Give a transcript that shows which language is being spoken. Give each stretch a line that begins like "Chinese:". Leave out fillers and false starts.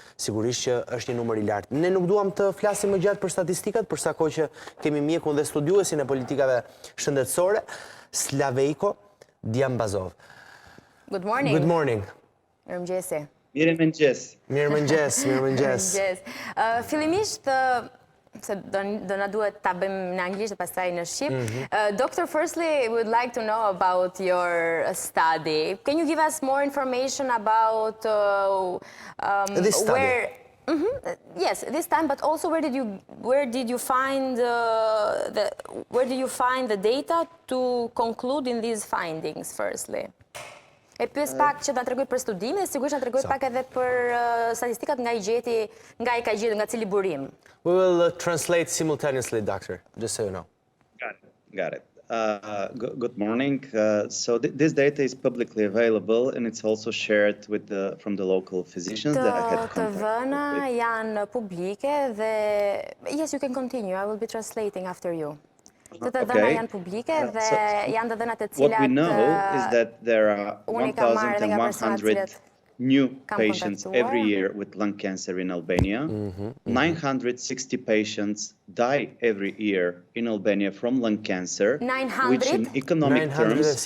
Albanian: Sigurisht që është një numër i lartë. Ne nuk duam të flasim më gjatë për statistikat, për sa kohë që kemi mjekun dhe studiuesin e politikave shëndetësore, Slajevko Djambazov.
English: Good morning. Good morning.
Albanian: Mirëmëngjesi. Mirëmëngjes. Fillimisht, se do na duhet ta bëjmë në anglisht dhe pastaj në shqip.
English: Doctor, firstly, we would like to know about your study. Can you give us more information about this study? Yes, this time, but also where did you find the data to conclude in these findings, firstly?
Albanian: E pyes pak që na tregoj për studimin dhe sigurisht na tregoj pak edhe për statistikat nga i ka gjetur, nga cili burim.
English: We will translate simultaneously, doctor, just so you know. Got it. Good morning. So this data is publicly available and it's also shared from the local physicians that I had contact with.
Albanian: Të vëna janë publike dhe
English: yes, you can continue. I will be translating after you.
Albanian: Të dhëna janë publike dhe janë të dhënat e cilat
English: what we know is that there are 1,100 new patients every year with lung cancer in Albania. 960 patients die every year in Albania from lung cancer. 900? Which in economic terms...